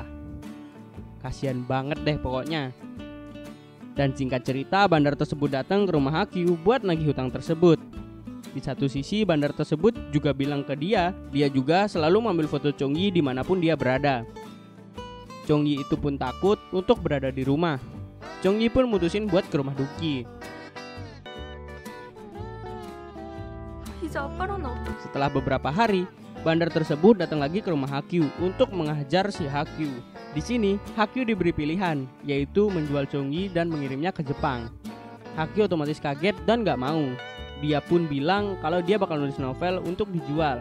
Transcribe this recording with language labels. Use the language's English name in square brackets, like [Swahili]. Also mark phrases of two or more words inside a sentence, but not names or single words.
[Indonesian] Kasian banget deh pokoknya. Dan singkat cerita, bandar tersebut datang ke rumah Hakyu buat nagih hutang tersebut. Di satu sisi bandar tersebut juga bilang ke dia juga selalu mengambil foto Chong-yi dimanapun dia berada. Chong-yi itu pun takut untuk berada di rumah. Chong-yi pun mutusin buat ke rumah Duki. [Korean] 이제 아빠랑 나 어떡해? [Indonesian] Setelah beberapa hari, bandar tersebut datang lagi ke rumah Hakyu untuk menghajar si Hakyu. Di sini, Hakyu diberi pilihan, yaitu menjual Chong-yi dan mengirimnya ke Jepang. Hakyu otomatis kaget dan gak mau. Dia pun bilang kalau dia bakal nulis novel untuk dijual.